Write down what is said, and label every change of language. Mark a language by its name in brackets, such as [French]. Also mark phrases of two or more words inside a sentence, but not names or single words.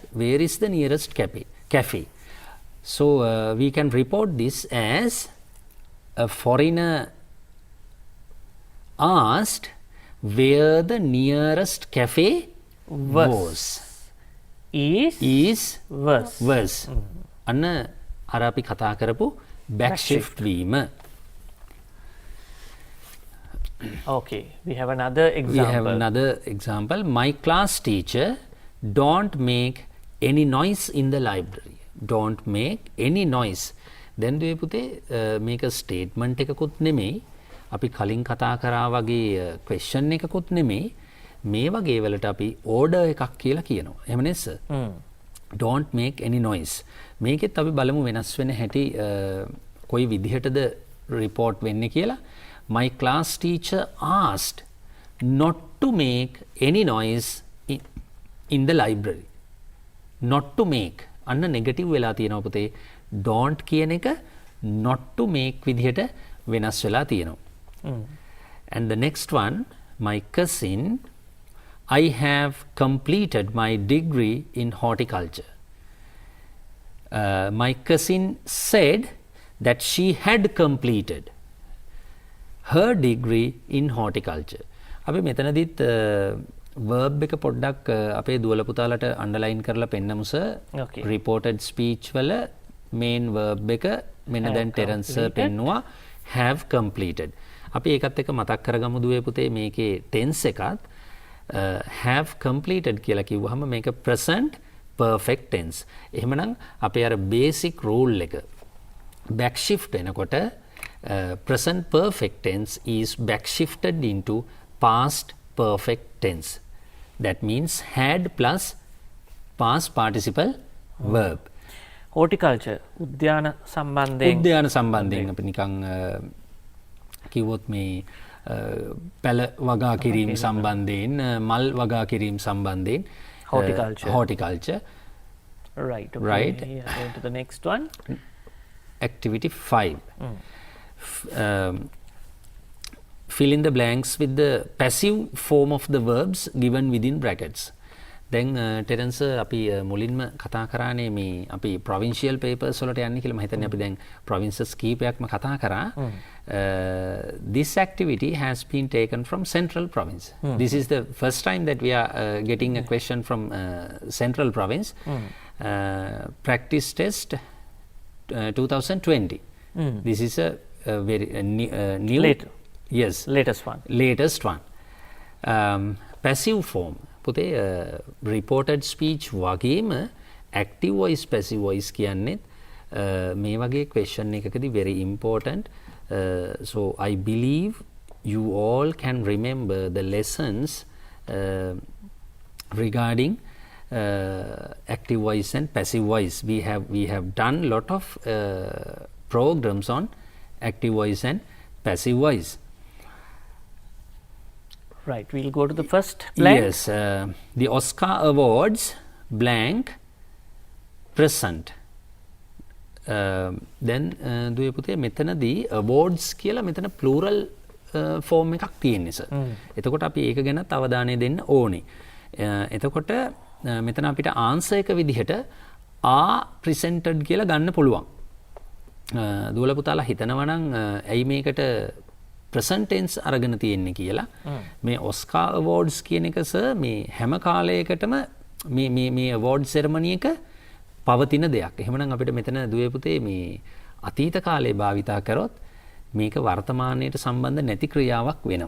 [English] Where is the nearest cafe? So we can report this as a foreigner asked where the nearest cafe was. was. [Sinhala] අන්න අර අපි කතා කරපු [English] back shift [Sinhala] වීම. [English] Okay, we have another example. My class teacher don't make any noise in the library. Don't make any noise. Then [Sinhala] දුවේ පුතේ මේක statement එකකුත් නෙමෙයි. අපි කලින් කතා කරා වගේ question එකකුත් නෙමෙයි. මේ වගේ වලට අපි order එකක් කියලා කියනවා. එහෙම නේද සර්? [English] Don't make any noise. [Sinhala] මේකෙත් අපි බලමු වෙනස් වෙන හැටි කොයි විදිහටද report වෙන්නේ කියලා. [English] My class teacher asked not to make any noise in the library. Not to make. [Sinhala] අන්න negative වෙලා තියෙනවා පුතේ. Don't කියන එක [English] not to make [Sinhala] විදිහට වෙනස් වෙලා තියෙනවා. [English] And the next one, my cousin, I have completed my degree in horticulture. My cousin said that she had completed her degree in horticulture. [Sinhala] අපි මෙතනදිත් verb එක පොඩ්ඩක් අපේ දුවල පුතාලට underline කරලා පෙන්නමු සර්. [English] Okay. reported speech [Sinhala] වල [English] main verb [Sinhala] එක මෙන්න දැන් ටෙරන්ස් සර් පෙන්නුවා [English] have completed. [Sinhala] අපි ඒකත් එක්ක මතක් කරගමු දුවේ පුතේ මේකේ tense එකත් [English] have completed [Sinhala] කියලා කිව්වහම මේක [English] present perfect tense. [Sinhala] එහෙමනම් අපේ අර [English] basic rule එක back shift වෙනකොට present perfect tense is back shifted into past perfect tense. That means had plus past participle verb. [Sinhala] horticulture උද්‍යාන සම්බන්ධයෙන් උද්‍යාන සම්බන්ධයෙන් අපි නිකන් කිව්වොත් මේ පැල වගා කිරීම සම්බන්ධයෙන් මල් වගා කිරීම සම්බන්ධයෙන් horticulture. [English] Right. Okay. Right. Yeah, going to the next one. Activity 5. Fill in the blanks with the passive form of the verbs given within brackets. [Sinhala] දැන් ටෙරන්ස් අපි මුලින්ම කතා කරානේ මේ අපි [English] provincial papers [Sinhala] වලට යන්නේ කියලා මම හිතන්නේ අපි දැන් provinces කීපයක්ම කතා කරා. [English] This activity has been taken from Central Province. This is the first time that we are getting a question from Central Province. Practice test 2020. This is a very new Later. Yes, latest one. Passive form පුතේ reported speech වගේම active voice passive voice [Sinhala] කියන්නේත් මේ වගේ [English] question එකකදී very important. So I believe you all can remember the lessons regarding active voice and passive voice. We have done lot of programs on active voice and passive voice. Right, we'll go to the first blank. Yes, the Oscar Awards blank present. [Sinhala] Then දුවේ පුතේ මෙතනදී awards කියලා මෙතන [English] plural form [Sinhala] එකක් තියෙන්නේ සර්. එතකොට අපි ඒක ගැන අවධානය දෙන්න ඕනේ. එතකොට මෙතන අපිට answer එක විදිහට [English] are presented [Sinhala] කියලා ගන්න පුළුවන්. දුවල පුතාලා හිතනවා නම් ඇයි මේකට [English] present tense [Sinhala] අරගෙන තියෙන්නේ කියලා. මේ Oscar Awards කියන එක සර් මේ හැම කාලයකටම මේ [English] award ceremony [Sinhala] එක පවතින දෙයක්. එහෙමනම් අපිට මෙතන දුවේ පුතේ මේ අතීත කාලේ භාවිතා කරොත් මේක වර්තමානයට සම්බන්ධ නැති ක්‍රියාවක් වෙනවා.